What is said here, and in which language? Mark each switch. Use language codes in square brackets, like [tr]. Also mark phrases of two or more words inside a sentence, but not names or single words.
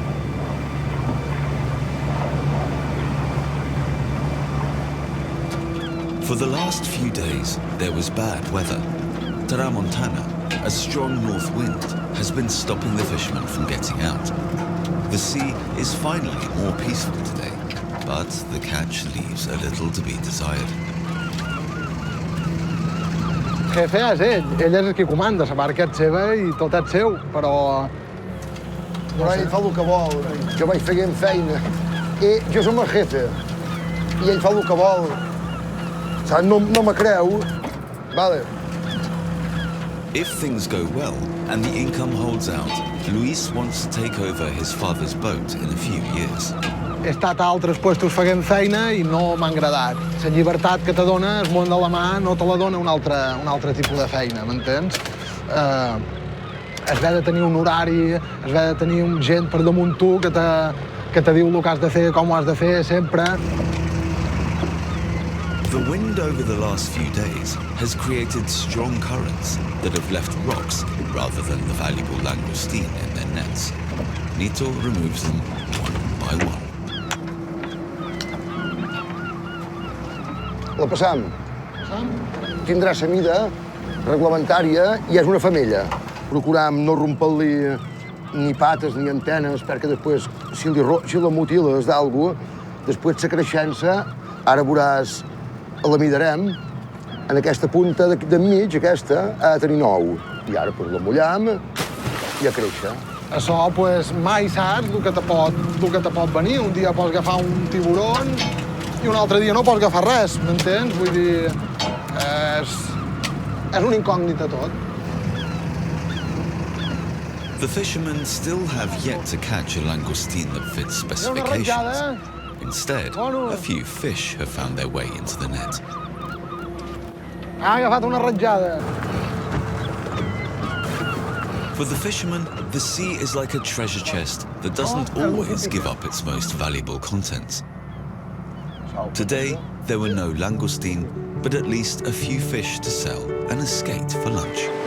[en] For the last few days, there was bad weather. Tramontana, a strong north wind, has been stopping the fishermen from getting out. The sea is finally more peaceful today, but the catch leaves a little to be desired. [ca] El jefe és ell és el que comanda, la barca és seva i tot és seu, però... Però ell fa el que vol, jo vaig fent feina. Jo som el jefe, i ell fa el que vol. No me creu, vale. [en] If things go well and the income holds out, Luis wants to take over his father's boat in a few years. [ca] He estat a altres puestos fent feina i no m'ha agradat. La llibertat que te dona el món de la mar no te la dona un altre tipus de feina, m'entens? Has de tenir un horari, has de tenir gent per damunt tu que te diu el que has de fer, com ho has de fer, sempre. [en] The wind over the last few days has created strong currents that have left rocks rather than the valuable langoustine in their nets. Nito removes them one by one. [ca] La passam. Tindrà la mida reglamentària i és una femella. Procuram no rompre-li ni pates ni antenes perquè després, si la mutiles d'algú, després la creixença, ara veuràs, la midarem, en aquesta punta d'enmig, aquesta, ha de tenir nou. I ara la mullam i a créixer. Això, pues, mai saps el que te pot venir. Un dia pots agafar un tiburon i un altre dia no pots agafar res, m'entens? Vull dir, és una incògnita tot. [en] The fishermen still have yet to catch a langoustine that fits specifications. Instead, a few fish have found their way into the net. [ca] Ha agafat una ratjada. [en] For the fishermen, the sea is like a treasure chest that doesn't always give up its most valuable contents. Today, there were no langoustine, but at least a few fish to sell and a skate for lunch.